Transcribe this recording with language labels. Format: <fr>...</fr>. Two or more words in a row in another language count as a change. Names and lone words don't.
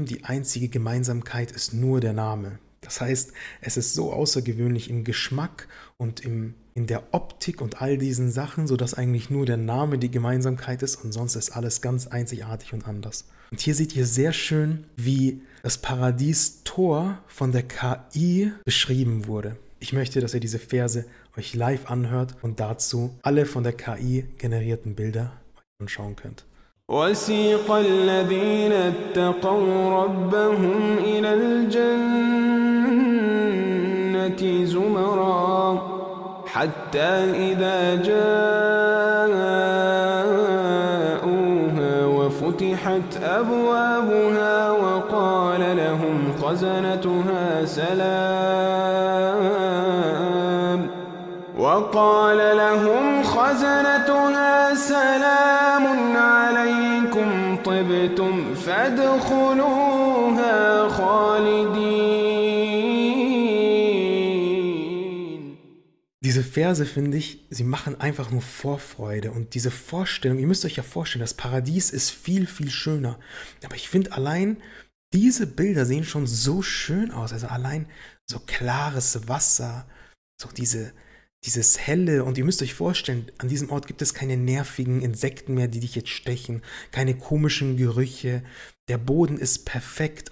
<de>Die einzige Gemeinsamkeit ist nur der Name. Das heißt, es ist so außergewöhnlich im Geschmack und in der Optik und all diesen Sachen, sodass eigentlich nur der Name die Gemeinsamkeit ist und sonst ist alles ganz einzigartig und anders. Und hier seht ihr sehr schön, wie das Paradies-Tor von der KI beschrieben wurde. Ich möchte, dass ihr diese Verse euch live anhört und dazu alle von der KI generierten Bilder anschauen könnt.</de> <ar>وَسِيقَ الَّذِينَ اتَّقَوْا رَبَّهُمْ إِلَى الْجَنَّةِ زُمَرًا حَتَّى إِذَا جَاءُوهَا وَفُتِحَتْ أَبْوَابُهَا وَقَالَ لَهُمْ خَزَنَتُهَا سَلَامٌ عَلَيْكُمْ طِبْتُمْ فَادْخُلُوهَا خَالِدِينَ.</ar> <de>Diese Verse, finde ich, sie machen einfach nur Vorfreude und diese Vorstellung, ihr müsst euch ja vorstellen, das Paradies ist viel, viel schöner. Aber ich finde allein, diese Bilder sehen schon so schön aus, also allein so klares Wasser, so dieses Helle, und ihr müsst euch vorstellen, an diesem Ort gibt es keine nervigen Insekten mehr, die dich jetzt stechen, keine komischen Gerüche, Der Boden ist perfekt.</de>